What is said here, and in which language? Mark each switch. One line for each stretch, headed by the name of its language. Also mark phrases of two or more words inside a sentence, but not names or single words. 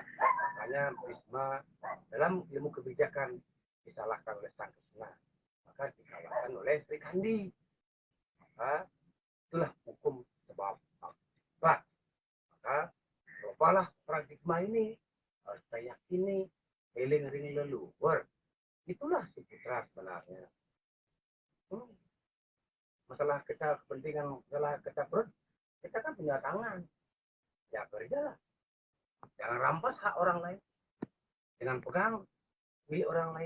Indonesian: Makanya Bisma dalam ilmu kebijakan disalahkan oleh Sang Krishna. Maka dikalahkan oleh Sri Kandi. Maka itulah hukum sebab akibat. Maka cobalah paradigma ini harus saya yakini
Balinese: eling ring leluhur.
Indonesian: Itulah si putra sebenarnya. Masalah kita kepentingan, masalah kita perut, kita kan punya tangan. Ya kerjalah. Jangan rampas hak orang lain. Jangan pegang milik orang lain.